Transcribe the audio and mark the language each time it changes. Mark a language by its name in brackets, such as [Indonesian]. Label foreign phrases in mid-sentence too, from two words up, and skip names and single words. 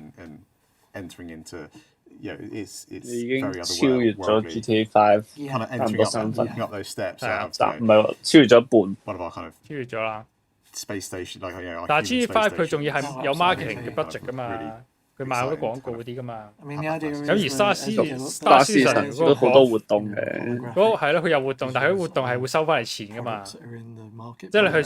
[English] entering into. It's [Cantonese] 已經超越咗 GTA 5， 差唔多3分。 [English] up those steps. [Cantonese] 唔係喎，超越咗一半。 [English] One of our kind of [Cantonese] 超越咗啦。 [English] space station， [Cantonese] 但係 GTA 5佢仲要係有 marketing 嘅 budget 噶嘛，佢賣好多廣告嗰啲噶嘛。咁而 Star Citizen 都好多活動嘅。嗰個係咯，佢有活動，但係佢啲活動係會收翻嚟錢噶嘛。即係你去